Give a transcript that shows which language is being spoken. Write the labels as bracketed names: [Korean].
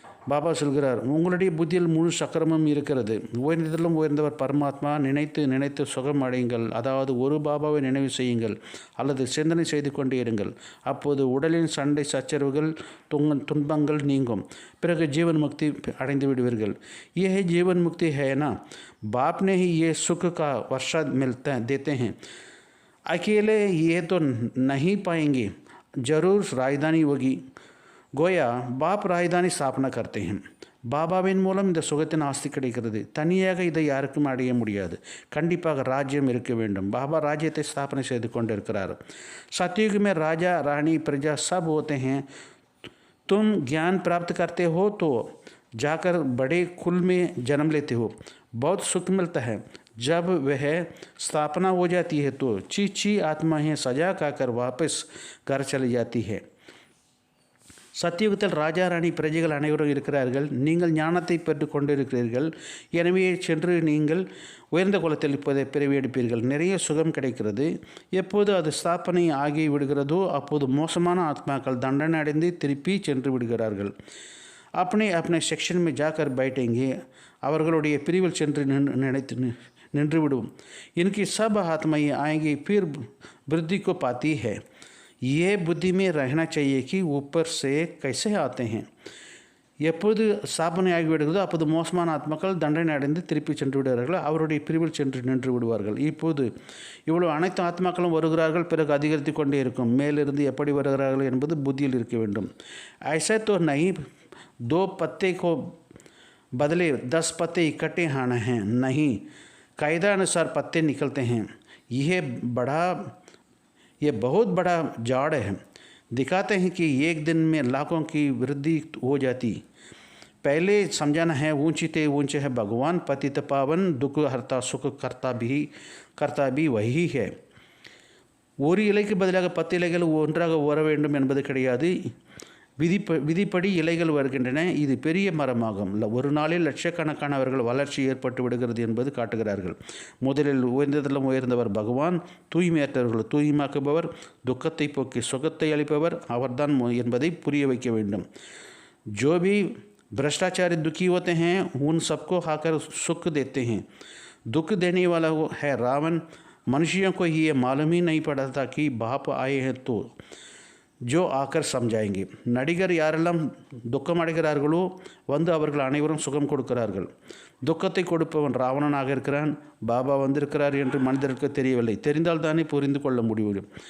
[Tamil] பாபா சொல்கிறார், உங்களுடைய புத்தியில் முழு சக்கரமும் இருக்கிறது. உயர்ந்ததிலும் உயர்ந்தவர் பரமாத்மா. நினைத்து நினைத்து சுகம் அடையுங்கள். அதாவது ஒரு பாபாவை நினைவு செய்யுங்கள் அல்லது சிந்தனை செய்து கொண்டே இருங்கள். அப்போது உடலின் சண்டை சச்சரவுகள் துன்பங்கள் நீங்கும். பிறகு ஜீவன் முக்தி அடைந்து விடுவீர்கள். [Hindi] ये है जीवन मुक्ति है ना. बाप ने ही ये सुख का वर्षा देते हैं. अकेले ये तो नहीं पाएंगे, जरूर राजधानी होगी. கோயா பாப் ராஜதானி ஸ்தாபனை करते हैं. [Tamil] பாபாவின் மூலம் இந்த சுகத்தின் ஆஸ்தி கிடைக்கிறது. தனியாக இதை யாருக்கும் அடைய முடியாது. கண்டிப்பாக ராஜ்யம் இருக்க வேண்டும். பாபா ராஜ்யத்தை ஸ்தாபனை செய்து கொண்டிருக்கிறார். [Hindi] सतयुग में राजा रानी प्रजा सब होते हैं. तुम ज्ञान प्राप्त करते हो तो जाकर बड़े कुल में जन्म लेते हो. बहुत सुख मिलता है. जब वह स्थापना हो जाती है तो ची आत्माएं सजा खाकर वापस घर चली जाती है. [Tamil] சத்தியுகத்தில் ராஜா ராணி பிரஜைகள் அனைவரும் இருக்கிறார்கள். நீங்கள் ஞானத்தை பெற்று கொண்டிருக்கிறீர்கள். எனவே சென்று நீங்கள் உயர்ந்த குலத்தில் இப்போதை பிறவி எடுப்பீர்கள். நிறைய சுகம் கிடைக்கிறது. எப்போது அது ஸ்தாபனை ஆகி விடுகிறதோ அப்போது மோசமான ஆத்மாக்கள் தண்டனை அடைந்து திருப்பி சென்று விடுகிறார்கள். [Hindi] अपने अपने सेक्शन में जाकर बैठेंगे. [Tamil] அவர்களுடைய பிரிவில் சென்று நின்றுவிடும். [Hindi] इनकी सब आत्माएं आएंगी फिर वृद्धि को पाती है. ये बुद्धि में रहना चाहिए कि ऊपर से कैसे आते हैं. [Tamil] எப்போது ஸ்தாபனை ஆகிவிடுகிறதோ அப்போது மோசமான ஆத்மாக்கள் தண்டனை அடைந்து திருப்பி சென்று விடுவார்கள். அவருடைய பிரிவில் சென்று நின்று விடுவார்கள். இப்போது இவ்வளவு அனைத்து ஆத்மாக்களும் வருகிறார்கள். பிறகு அதிகரித்து கொண்டே இருக்கும். மேலிருந்து எப்படி வருகிறார்கள் என்பது புத்தியில் இருக்க வேண்டும். [Hindi] ऐसा तो नहीं 2 पत्ते को बदले 10 पत्ते इकट्ठे आना हैं. नहीं, कायदा अनुसार पत्ते निकलते हैं. ये बहुत बड़ा जाड़ है. दिखाते हैं कि एक दिन में लाखों की वृद्धि हो जाती. पहले समझाना है ऊंचे ऊंचे है भगवान पतित पावन दुख हरता सुख करता भी वही है. [Tamil] ஒரு இலைக்கு பதிலாக 10 இலைகள் ஒன்றாக வர வேண்டும் என்பது கிடையாது. விதிப்படி இலைகள் வருகின்றன. இது பெரிய மரமாகும். ஒரு நாளில் லட்சக்கணக்கானவர்கள் வளர்ச்சி ஏற்பட்டு விடுகிறது என்பது காட்டுகிறார்கள். முதலில் உயர்ந்ததிலும் உயர்ந்தவர் பகவான். தூய்மையற்றவர்கள் தூய்மையாக்குபவர். துக்கத்தை போக்கி சுகத்தை அளிப்பவர் அவர்தான் என்பதை புரிய வைக்க வேண்டும். [Hindi] जो भी भ्रष्टाचारी दुखी होते हैं उन सबको आकर सुख देते हैं. दुख देने वाला है रावण. मनुष्यों को ये मालूम ही नहीं पड़ा था कि बाप आए हैं तो जो आकर समझाएंगे. [Tamil] நடிகர் யாரெல்லாம் துக்கம் அடைகிறார்களோ வந்து அவர்கள் அனைவரும் சுகம் கொடுக்கிறார்கள். துக்கத்தை கொடுப்பவன் ராவணனாக இருக்கிறான். பாபா வந்திருக்கிறார் என்று மனிதருக்கு தெரியவில்லை. தெரிந்தால் தானே புரிந்து கொள்ள முடியும்.